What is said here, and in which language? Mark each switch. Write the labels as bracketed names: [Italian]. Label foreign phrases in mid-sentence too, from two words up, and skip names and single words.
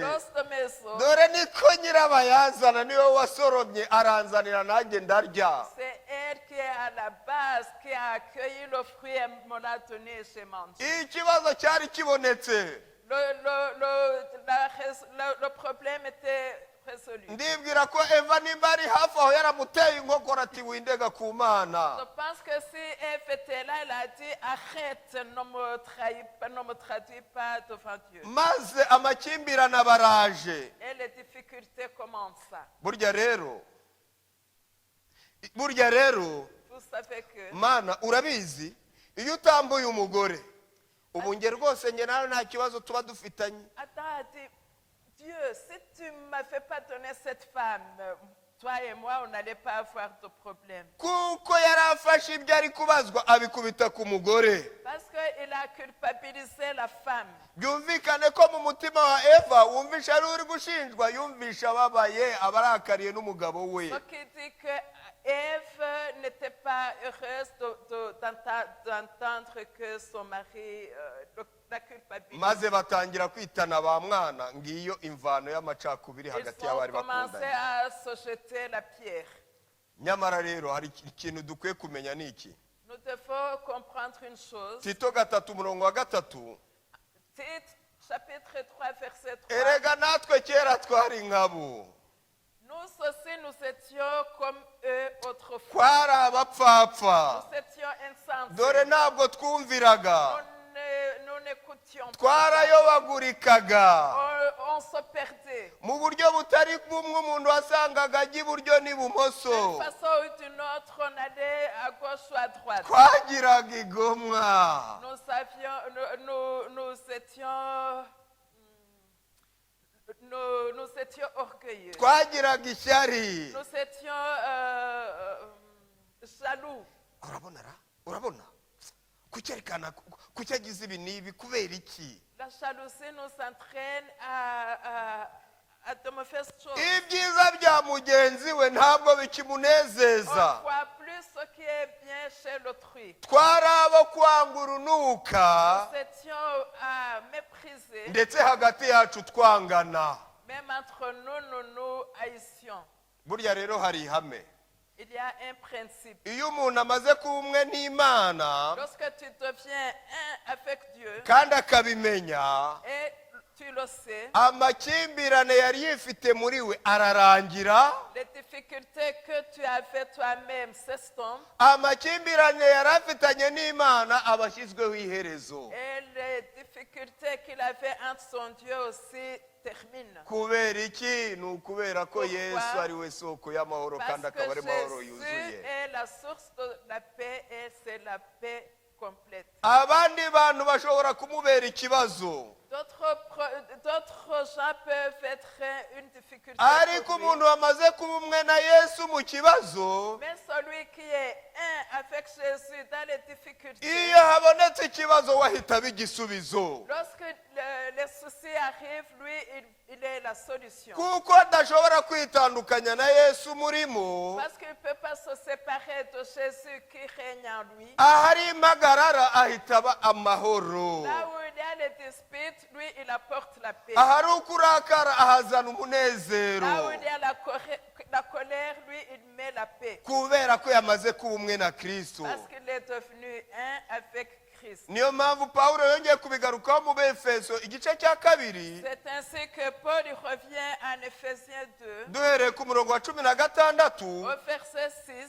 [French] l'os de mes os, [Kinyarwanda] dore niko nyirabayazana niwe wasoromye aranzanira nanjye ndarya. [French] c'est elle qui est à la base, qui a accueilli le fruit et me l'a donné et j'ai mangé. [Kinyarwanda] Ikibazo cyari kibonetse, [French] Le problème était résolu. [Kinyarwanda] ndibwira ko Eva nimba ari hafi aho yaramuteye inkokora ati windega ku [French] Je [Kinyarwanda] Mana. [French] pense que si Ève était là, elle a dit arrête, ne me traduis pas devant Dieu. [Kinyarwanda] Maze amakimbirane abaraje. [French] Et les difficultés commencent. [Kinyarwanda] Burya rero [French] Vous savez que [Kinyarwanda] Mana urabizi, iyo utambuye umugore ubu nge rwose nge nawe nta kibazo tuba dufitanye. [French] Adam a dit, Dieu, si tu ne m'avais pas donné cette femme, toi et moi, on n'allait pas avoir de problème. [Kinyarwanda] Kuko yari afashe ibyo ari kubazwa abikubita ku mugore. [French] Parce qu'il a culpabilisé la femme. [Kinyarwanda] Byumvikane ko mu mutima wa Eva wumvisha ari uri gushinjwa, yumvisha ababaye abarakariye n'umugabo we. [French] Ce qui dit que Ève n'était pas heureuse d'entendre que son mari la culpabilise. [Kinyarwanda] Maze batangira kwitana ba mwana, ngiyo imvano y'amacakubiri [French] Ils [Kinyarwanda] hagati [French] ont [Kinyarwanda] y'abari [French] commencé [Kinyarwanda] bakundanye. [French] à se jeter la pierre. [Kinyarwanda] Nyamara rero hari ikintu dukwiye kumenya niki. [French] Nous devons comprendre une chose. [Kinyarwanda] Tito 3:3, [French] Tite, chapitre 3, verset 3. [Kinyarwanda] erega natwe kera twari nkabo, [French] Nous aussi, nous étions comme eux autrefois. [Kinyarwanda] twari abapfapfa, [French] Nous étions insensés. [Kinyarwanda] dore ntabwo twumviraga, [French] Nous n'écoutions pas. [Kinyarwanda] twarayobagurikaga [French] On se perdait. [Kinyarwanda] mu buryo butari bumwe. Umuntu wasangaga ajya iburyo n'ibumoso, [French] D'une façon ou d'une autre, on allait à gauche ou à droite. [Kinyarwanda] twagiraga igomwa, [French] Nous étions orgueilleux. [Kinyarwanda] twagiraga ishyari. [French] Nous étions jaloux. [Kinyarwanda] urabona kuki agize ibi n'ibi, kubera iki? [French] La jalousie nous entraîne à de mauvaises choses. [Kinyarwanda] Ibyiza bya mugenzi we ntabwo [French] On [Kinyarwanda] bikimunezeza. [French] ne voit plus ce qui est bien chez l'autrui. [Kinyarwanda] Twari abo kwanga urunuka, [French] Nous étions à mépriser. [Kinyarwanda] ndetse hagati yacu twangana. [French] Même entre nous, nous nous haïssions. [Kinyarwanda] Burya rero hari ihame, [French] Il y a un principe. [Kinyarwanda] iyo umuntu amaze kuba umwe n'Imana [French] Lorsque tu deviens un avec Dieu [Kinyarwanda] kandi akabimenya, [French] et tu le sais, [Kinyarwanda] amakimbirane yari yifite muri we ararangira. [French] les difficultés que tu avais toi-même s'estompent [Kinyarwanda] Amakimbirane yari afitanye n'Imana aba ashyizweho iherezo. [French] et les difficultés qu'il avait entre son Dieu aussi terminent. [Kinyarwanda] Kubera iki? Ni ukubera ko [French] Pourquoi? [Kinyarwanda] Yesu ari we soko y'amahoro kandi [French] Parce [Kinyarwanda] akaba ari [French] que [Kinyarwanda] mahoro [French] Jésus [Kinyarwanda] yuzuye. [French] est la source de la paix et c'est la paix complète. [Kinyarwanda] Abandi bantu bashobora kumubera ikibazo, [French] D'autres gens peuvent être une difficulté [Kinyarwanda] ariko [French] pour lui. [Kinyarwanda] umuntu wamaze kuba umwe na Yesu mu kibazo, [French] Mais celui qui est un avec Jésus dans les difficultés, [Kinyarwanda] iyo habonetse ikibazo wahita aba igisubizo, [French] lorsque les soucis arrivent, lui, il est la solution. [Kinyarwanda] kuko adashobora kwitandukanya na Yesu murimo. [French] Parce qu'il ne peut pas se séparer de Jésus qui règne en lui. [Kinyarwanda] Ahari impagarara ahita aba amahoro, [French] Là où il y a les disputes, lui, il apporte la paix. [Kinyarwanda] ahari ukurakara ahazana [French] Là où [Kinyarwanda] umunezero. [French] il y a la la colère, lui, il met la paix. [Kinyarwanda] kubera ko yamaze kuba umwe na kristo. [French] Parce qu'il est devenu un avec Christ. [Kinyarwanda] Niyo mpamvu pawulo yongeye kubigarukaho mu befeso igice cya kabiri [French] C'est ainsi que Paul il revient en Éphésiens 2, [Kinyarwanda] duhereye ku murongo wa 16 [French] au verset 6.